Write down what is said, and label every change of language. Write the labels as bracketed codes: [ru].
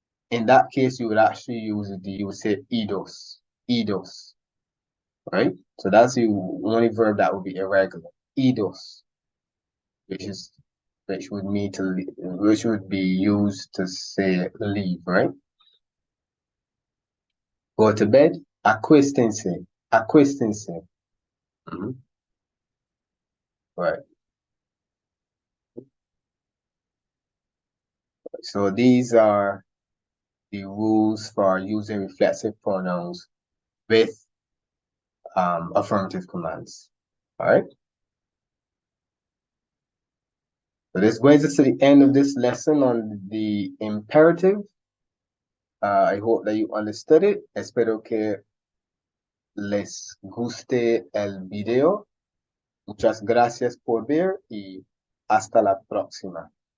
[en] In that case, you would actually use the D. You would say idos. Idos. Right? So that's the only verb that would be irregular. Idos. Which would mean to leave, which would be used to say leave, right? Go to bed, [es] acuéstense, acuéstense. [en] Right. So these are the rules for using reflexive pronouns with affirmative commands. All right. So this brings us to the end of this lesson on the imperative. I hope that you understood it. [es] Espero que les guste el video. Muchas gracias por ver y hasta la próxima.